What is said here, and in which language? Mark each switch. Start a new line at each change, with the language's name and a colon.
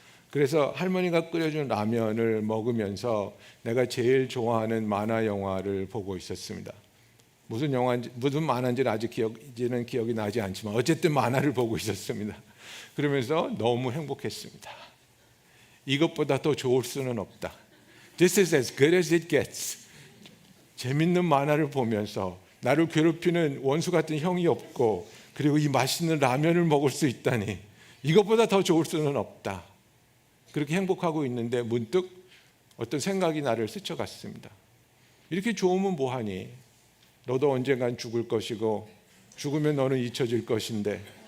Korean: 그래서 할머니가 끓여준 라면을 먹으면서 내가 제일 좋아하는 만화 영화를 보고 있었습니다. 무슨 영화인지, 무슨 만화인지는 아직 기억이 나지 않지만 어쨌든 만화를 보고 있었습니다. 그러면서 너무 행복했습니다. 이것보다 더 좋을 수는 없다.
English: This is as good as it gets.
Korean: 재밌는 만화를 보면서 나를 괴롭히는 원수 같은 형이 없고 그리고 이 맛있는 라면을 먹을 수 있다니 이것보다 더 좋을 수는 없다. 그렇게 행복하고 있는데 문득 어떤 생각이 나를 스쳐갔습니다. 이렇게 좋으면 뭐하니? 너도 언젠간 죽을 것이고 죽으면 너는 잊혀질 것인데.